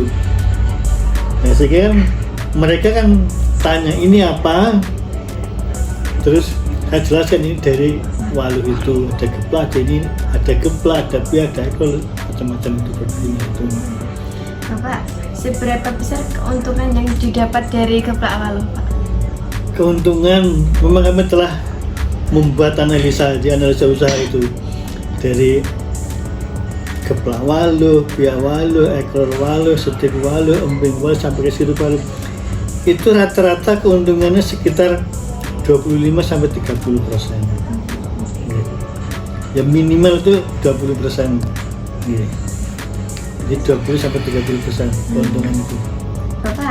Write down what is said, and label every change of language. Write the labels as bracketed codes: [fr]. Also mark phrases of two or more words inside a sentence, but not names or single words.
[id] Nah, sehingga mereka kan tanya ini apa, terus saya jelaskan ini dari waluh itu, ada geplak, ada pia, ada ekol, macam-macam itu produknya itu. Bapak, seberapa besar keuntungan yang didapat dari geplak waluh, Pak? Keuntungan memang kami telah membuat analisa usaha itu dari geplak waluh, pia waluh, ekor waluh, setik waluh, emping waluh sampai ke sirup waluh. Itu rata-rata keuntungannya sekitar 25-30%. Ya minimal itu 20%. Jadi 20-30% keuntungan itu. Bapak,